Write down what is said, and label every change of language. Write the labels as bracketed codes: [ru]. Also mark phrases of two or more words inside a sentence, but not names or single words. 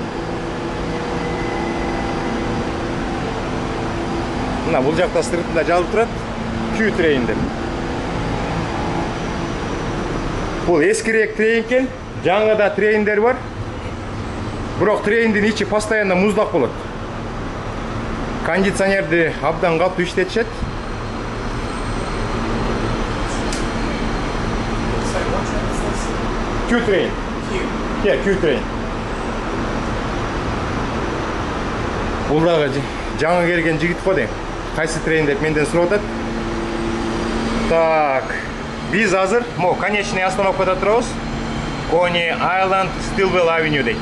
[ky] Мына бул жакта сыртында жазылып турат Q трейн деп. Бул эскирээк трейн экен, жаңыда трейндер бар. Бирок трейндин ичи постоянно муздак болот. Кондиционерди абдан катуу иштетишет. [en] Q train. Yeah, Q train. [ky] Бул дагы жаңы келген жигит го дейм. Кайсы трейн деп менден сурап атат. Так, биз азыр мо [ru] конечный остановкада [ky] турабыз. Coney Island, Stillwell Avenue дейт.